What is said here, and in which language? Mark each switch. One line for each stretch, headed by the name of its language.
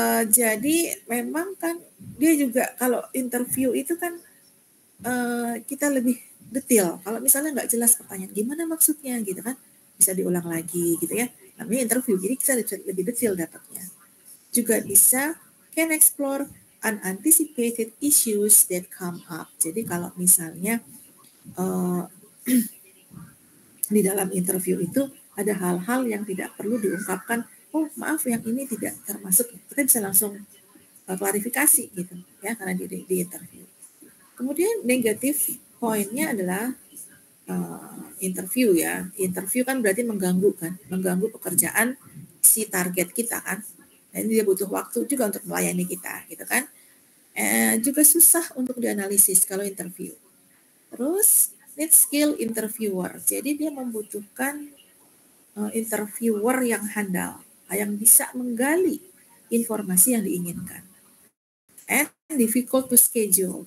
Indonesian: Jadi memang kan dia juga kalau interview itu kan kita lebih detail. Kalau misalnya nggak jelas pertanyaan, gimana maksudnya gitu kan, bisa diulang lagi gitu ya. Namanya interview, jadi kita lebih detail dapatnya. Juga bisa
English: can explore unanticipated issues that come up.
Indonesian: Jadi kalau misalnya di dalam interview itu ada hal-hal yang tidak perlu diungkapkan, oh maaf yang ini tidak termasuk, kita bisa langsung klarifikasi gitu ya karena di interview. Kemudian negatif poinnya adalah interview ya. Interview kan berarti mengganggu pekerjaan si target kita kan. Dan dia butuh waktu juga untuk melayani kita gitu kan. Juga susah untuk dianalisis kalau interview. Terus
English: need skill interviewer.
Indonesian: Jadi dia membutuhkan interviewer yang handal, yang bisa menggali informasi yang diinginkan.
English: And difficult to schedule.